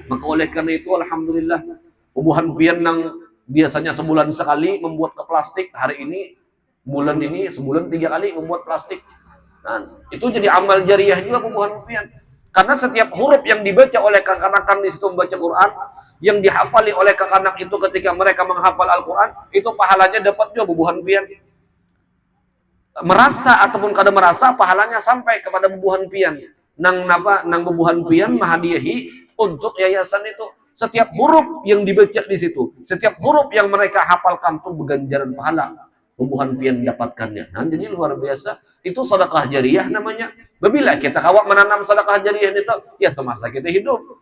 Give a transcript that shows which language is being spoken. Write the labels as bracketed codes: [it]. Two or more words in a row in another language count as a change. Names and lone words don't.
[bjn] Maka oleh karena itu alhamdulillah ubuhan pian yang biasanya sebulan sekali membuat ke plastik, hari ini bulan ini sebulan 3 kali membuat plastik. Nah, itu jadi amal jariyah juga ubuhan pian. Karena setiap huruf yang dibaca oleh kanak-kanak di situ membaca Quran, yang dihafali oleh kanak-kanak itu ketika mereka menghafal Al-Quran, itu pahalanya dapat juga bubuhan pian. Merasa ataupun kada merasa pahalanya sampai kepada bubuhan pian. Nang bubuhan pian mahadiahi untuk yayasan itu. Setiap huruf yang dibaca di situ, setiap huruf yang mereka hafalkan itu berganjaran pahala bubuhan pian dapatkannya. Nah, jadi luar biasa. Itu sedekah jariyah namanya. Bila kita kawak menanam sedekah jariyah itu, ya semasa kita hidup.